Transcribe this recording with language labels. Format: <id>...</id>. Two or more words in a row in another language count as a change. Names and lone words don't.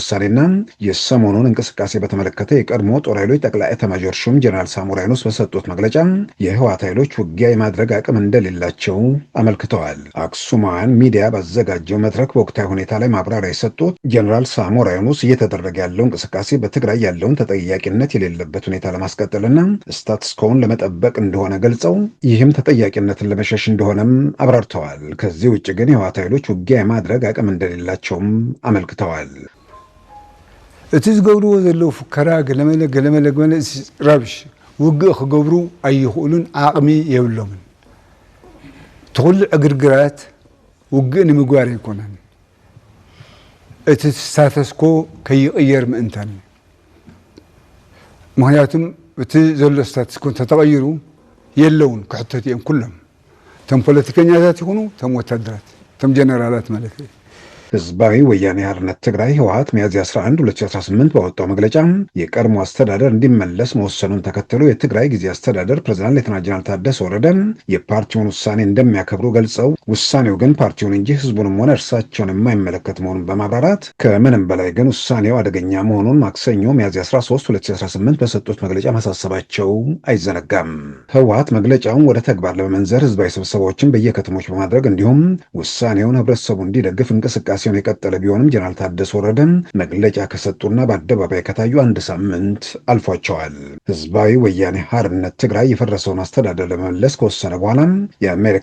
<am>ውሳኔና የሰሞኑን እንቅስቃሴ በተመለከተ የቀድሞ ጦር ኃይሎች ጠቅላይ ኤታማዦር ሹም ጀነራል ሳሞራ የኑስ በሰጡት መግለጫ የህወሓት ኃይሎች ውጊያ የማድረግ አቅም እንደሌላቸው አመልክተዋል። አክሱማውያን ሚዲያ ባዘጋጀው መድረክ በወቅታዊ ሁኔታ ላይ ማብራሪያ የሰጡት ጀነራል ሳሞራ የኑስ እየተደረገ ያለው እንቅስቃሴ በትግራይ ያለውን ተጠያቂነት የሌለበት ሁኔታ ለማስቀጠልና ስታትስ ኮውን ለመጠበቅ እንደሆነ ገልጸው ይህም ተጠያቂነትን ለመሸሽ እንደሆነም አብራርተዋል። ከዚህ ውጭ ግን የህወሓት ኃይሎች ውጊያ የማድረግ አቅም እንደሌላቸውም አመልክተዋል።</am> <ti>እቲ ዝገብርዎ ዘለዉ ፉከራ ገለመለ ረብሽ ውግእ ክገብሩ ኣይኽእሉን ዓቕሚ የብሎምን። ትኩሉ ዕግርግራት ውግእ ንምግባር ኣይኮነን፣ እቲ</ti> <en>status quo</en> <ti>ከይቕየር ምእንተን። ምክንያቱም እቲ ዘሎ</ti> <en>status quo</en> <ti>ተተቐይሩ የለውን ክሕተት እዮም ኩሎም፣ እቶም ፖለቲከኛታት ይኹኑ እቶም ወታደራት እቶም ጀነራላት ማለት እዩ።</ti> <am>ህዝባዊ ወያኔ ሓርነት ትግራይ ህወሓት ሚያዝያ 11 2018 ባወጣው መግለጫ የቀድሞ አስተዳደር እንዲመለስ መወሰኑን ተከትሎ የትግራይ ጊዜ አስተዳደር ፕሬዝዳንት ሌተናል ጀነራል ታደሰ ወረደ የፓርቲውን ውሳኔ እንደሚያከብሩ ገልጸው ውሳኔው ግን ፓርቲውን እንጂ ህዝቡንም ሆነ እርሳቸውን የማይመለከት መሆኑን በማብራራት ከምንም በላይ ግን ውሳኔው አደገኛ መሆኑን ማክሰኞ ሚያዝያ 13 2018 በሰጡት መግለጫ ማሳሰባቸው አይዘነጋም። ህወሓት መግለጫውን ወደ ተግባር ለመመንዘር ህዝባዊ ስብሰባዎችን በየከተሞች በማድረግ እንዲሁም ውሳኔውን ህብረተሰቡ እንዲደግፍ እንቅስቃሴውን የቀጠለ ቢሆንም ጀነራል ታደሰ ወረደ መግለጫ ከሰጡና በአደባባይ ከታዩ አንድ ሳምንት አልፏቸዋል። ህዝባዊ ወያኔ ሓርነት ትግራይ የፈረሰውን አስተዳደር ለመመለስ ከወሰነ በኋላ የአሜሪካ</am>